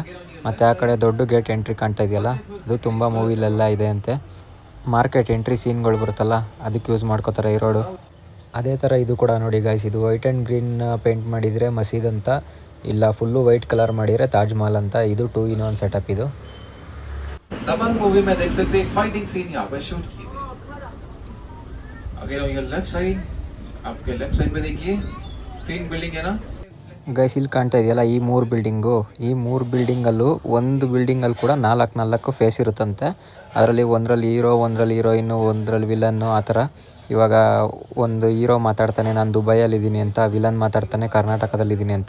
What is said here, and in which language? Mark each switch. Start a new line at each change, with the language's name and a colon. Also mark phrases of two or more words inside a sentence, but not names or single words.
Kannada: ಮತ್ತು ಆ ಕಡೆ ದೊಡ್ಡ
English: gate entry
Kannada: ಕಾಣ್ತಾ ಇದೆಯಲ್ಲ, ಅದು ತುಂಬ ಮೂವಿಲೆಲ್ಲ ಇದೆ ಅಂತೆ.
English: market entry scenes
Kannada: ಬರುತ್ತಲ್ಲ ಅದಕ್ಕೆ ಯೂಸ್ ಮಾಡ್ಕೋತಾರೆ ಈ ರೋಡು. ಅದೇ ಥರ ಇದು ಕೂಡ ನೋಡಿ ಗೈಸ್, ಇದು
English: white and green paint
Kannada: ಮಾಡಿದರೆ ಮಸೀದ್ ಅಂತ, ಇಲ್ಲ
English: full white colour
Kannada: ಮಾಡಿದರೆ ತಾಜ್ ಮಹಲ್ ಅಂತ. ಇದು
English: 2 in 1 setup
Kannada: ಇದು.
Hindi: दबंग मूवी में देख सकते हैं
English: fighting scene
Hindi: यहाँ पर शूट किए थे.
English: अगर on your left side,
Hindi: आपके
English: left side
Hindi: पे देखिए 3 बिल्डिंग है ना.
Kannada: ಗೈಸ್, ಇಲ್ಲಿ ಕಾಣ್ತಾ ಇದೆಯಲ್ಲ ಈ 3 ಬಿಲ್ಡಿಂಗು, ಈ 3 ಬಿಲ್ಡಿಂಗಲ್ಲೂ ಒಂದು ಬಿಲ್ಡಿಂಗಲ್ಲಿ ಕೂಡ 4 ಫೇಸ್ ಇರುತ್ತಂತೆ. ಅದರಲ್ಲಿ ಒಂದರಲ್ಲಿ ಹೀರೋ, ಒಂದರಲ್ಲಿ ಹೀರೋಯಿನ್ನು, ಒಂದರಲ್ಲಿ ವಿಲನ್ನು, ಆ ಥರ. ಇವಾಗ ಒಂದು ಹೀರೋ ಮಾತಾಡ್ತಾನೆ ನಾನು ದುಬೈಯಲ್ಲಿದ್ದೀನಿ ಅಂತ, ವಿಲನ್ ಮಾತಾಡ್ತಾನೆ ಕರ್ನಾಟಕದಲ್ಲಿದ್ದೀನಿ ಅಂತ.